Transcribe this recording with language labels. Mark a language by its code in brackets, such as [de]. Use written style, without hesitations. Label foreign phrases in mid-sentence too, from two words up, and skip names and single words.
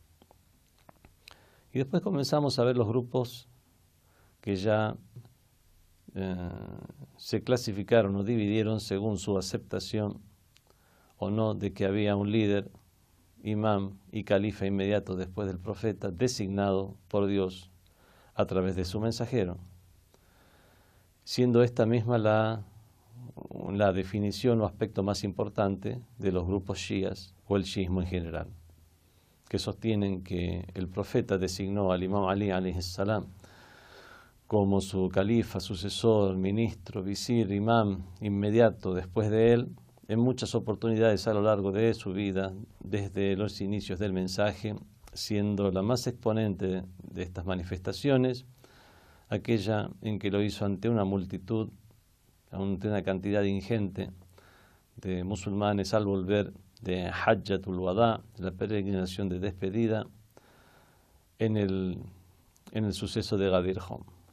[es] Y después comenzamos a ver los grupos que ya se clasificaron o dividieron según su aceptación o no de que había un líder, imam y califa inmediato después del profeta, designado por Dios a través de su mensajero, siendo esta misma la definición o aspecto más importante de los grupos shias o el shiismo en general, que sostienen que el profeta designó al imam Ali [ar] عليه السلام [es] como su califa, sucesor, ministro, visir, imam inmediato después de él, en muchas oportunidades a lo largo de su vida, desde los inicios del mensaje, siendo la más exponente de estas manifestaciones aquella en que lo hizo ante una multitud, ante una cantidad ingente de musulmanes al volver de Hajjatul Wada, la peregrinación de despedida, en el suceso de Ghadir Hum.